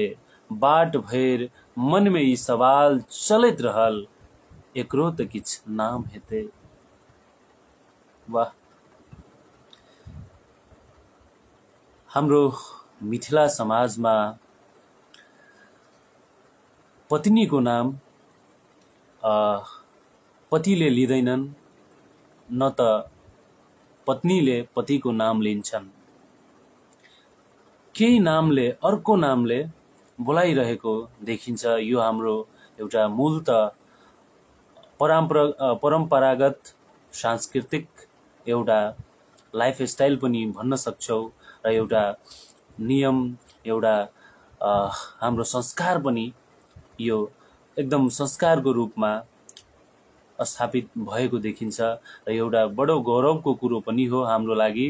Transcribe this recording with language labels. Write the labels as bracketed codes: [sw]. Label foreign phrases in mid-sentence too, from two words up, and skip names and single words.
[mai] बाट भरि मन में ई सवाल चलैत रहल, एकरो त किछ नाम हेतै। [ne] वाह, हाम्रो मिथिला समाज में पत्नी को नाम पतिले लिँदैनन्, न त पत्नीले पतिको नाम लिन्छन्। केही नामले अर्को नामले बोलाइरहेको देखिन्छ। यो हाम्रो एउटा मूलत परम्परागत सांस्कृतिक एउटा लाइफस्टाइल पनि भन्न सक्छौ र एउटा नियम, एउटा हाम्रो संस्कार पनि यो एकदम संस्कारको रूपमा स्थापित भएको देखिन्छ र एउटा बडो गौरवको कुरो पनि हो हाम्रो लागि।